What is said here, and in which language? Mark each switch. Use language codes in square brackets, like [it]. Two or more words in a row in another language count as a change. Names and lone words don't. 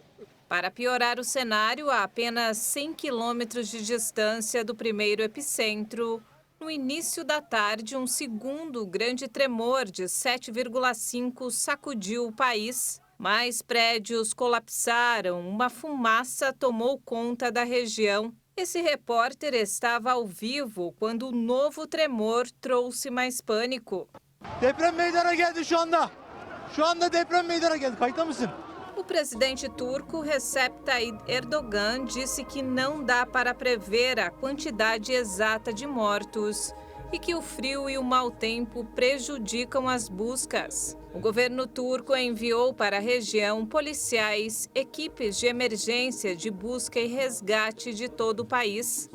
[pt] Para piorar o cenário, a apenas 100 quilômetros de distância do primeiro epicentro, no início da tarde, um segundo grande tremor de 7,5 sacudiu o país. Mais prédios colapsaram, uma fumaça tomou conta da região. Esse repórter estava ao vivo quando o novo tremor trouxe mais pânico. [tr] Deprem meydana geldi şu anda. Şu anda deprem meydana geldi. Kayıtta mısın? [pt] O presidente turco Recep Tayyip Erdogan disse que não dá para prever a quantidade exata de mortos e que o frio e o mau tempo prejudicam as buscas. O governo turco enviou para a região policiais, equipes de emergência de busca e resgate de todo o país.